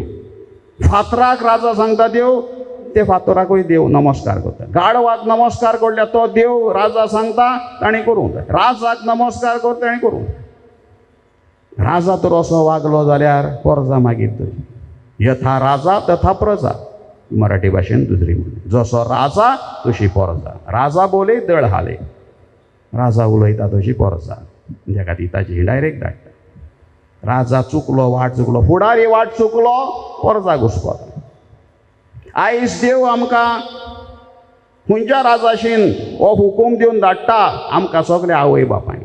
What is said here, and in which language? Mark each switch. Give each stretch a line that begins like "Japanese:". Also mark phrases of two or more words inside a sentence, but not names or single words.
Konkani: फातराक राजा सांगता देव, ते फातराकूय देव नमस्कार करता. गाडवाक नमस्कार करल्या तो देव राजा सांगता ताणें करूंक जाय. राजाक नमस्कार कर ताणें करूंक जाय. राजा तर असो वागलो जाल्यार परजा मागीर तरी.
Sanskrit: यथा राजा तथा प्रजा
Konkani: मराठी भाशेन दुसरी म्हण. जसो राजा तशी परजा.
Marathi: राजा बोले दळ हाले.
Konkani: राजा उलयता तशी परजा. त्या खातीर ताची डायरेक्ट धाडटा. राजा चुकलो, वाट चुकलो, फुडारी वाट चुकलो, परजा घुसपता. आयज देव आमकां खंयच्या राजाशीन हो हुकूम दिवन धाडटा आमकां सगळ्या आवय बापायक.